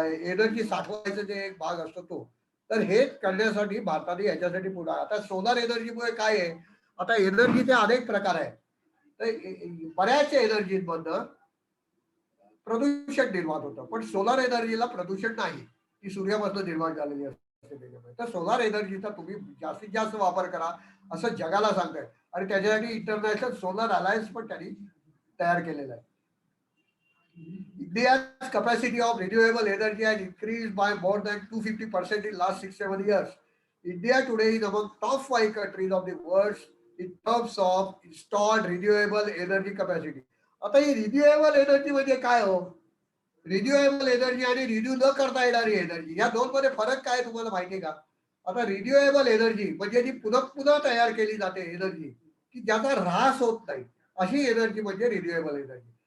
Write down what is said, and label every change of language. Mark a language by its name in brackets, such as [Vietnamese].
[Marathi] Energy साठवायचा जे एक भाग असतो तो तर हे करण्यासाठी भारताने याच्यासाठी पुढे आता सोलार एनर्जीमुळे काय आहे आता एनर्जीचे अनेक प्रकार आहेत तर बऱ्याच एनर्जीमधनं प्रदूषण निर्माण होतं पण सोलार एनर्जीला प्रदूषण नाही ती सूर्यापासून निर्माण झालेली असते त्याच्यामुळे तर सोलार एनर्जीचा तुम्ही जास्तीत जास्त वापर करा असं जगाला सांगताय आणि त्याच्यासाठी इंटरनॅशनल सोलर अलायन्स पण त्यांनी तयार केलेला आहे. [English] India's capacity of renewable energy has increased by more than 250% in last 6-7 years. India today is among top 5 countries of the world in terms of installed renewable energy capacity. [Marathi] आता ही renewable energy म्हणजे काय हो renewable energy आणि renew न करता येणारी energy या दोन मध्ये फरक काय तुम्हाला माहिती आहे का आता रिन्युएबल एनर्जी म्हणजे जी पुन्हा पुन्हा तयार केली जाते एनर्जी की ज्याचा ऱ्हास होत नाही अशी एनर्जी म्हणजे रिन्युएबल एनर्जी.